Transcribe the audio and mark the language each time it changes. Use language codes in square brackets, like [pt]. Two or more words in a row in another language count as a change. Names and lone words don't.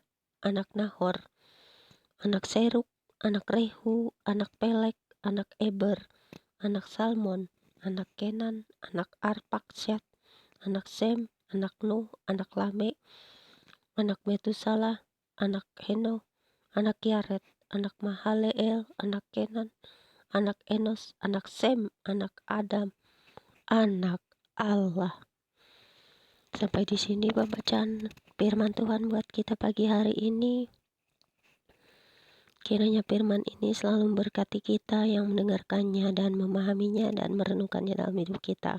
[id] anak Nahor, anak Seruk, anak Rehu, anak Pelek, anak Eber, anak Salmon, anak Kenan, anak Arpaksyad, anak Sem, anak Nuh, anak Lame, anak Metusalah, anak Heno, anak Yared, anak Mahaleel, anak Kenan, anak Enos, anak Sem, anak Adam, anak Allah. Sampai di sini pembacaan firman Tuhan buat kita pagi hari ini. Kiranya firman ini selalu memberkati kita yang mendengarkannya dan memahaminya dan merenungkannya dalam hidup kita.